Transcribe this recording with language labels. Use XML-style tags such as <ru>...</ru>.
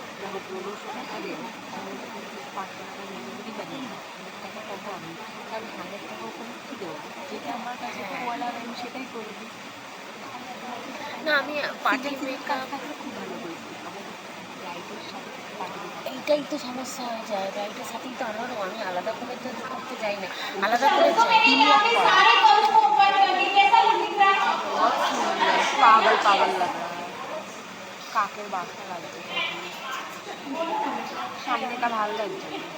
<bn>দেখো 1500 টাকা দেবো, আমি 5 টাকা ডেলিভারি পাবো, 1 টাকা পাবো আমি, আমি 1000 টাকা ওখানে কী দেবো? যেটা আমার কাছে কোয়ালার আমি সেটাই করে দিই। না, আমি পার্টি মেকআপ থাকলে খুব ভালো করেছি। আমার ব্রাইডের সাথে পার্টি এইটাই তো সমস্যা হয়ে যায়। ব্রাইডের সাথেই তো আমারও, আমি আলাদা করে তো করতে যাই না, আলাদা করে</bn> <hi>तो मैंने यहाँ पे सारे कर्व को ऊपर कर दिए। कैसा लुक दिख रहा है? बहुत सुंदर, पागल पागल लग रहा है।</hi> <bn>काकेर बासा লাগছে, সামনেটা ভালো লাগছে।</bn>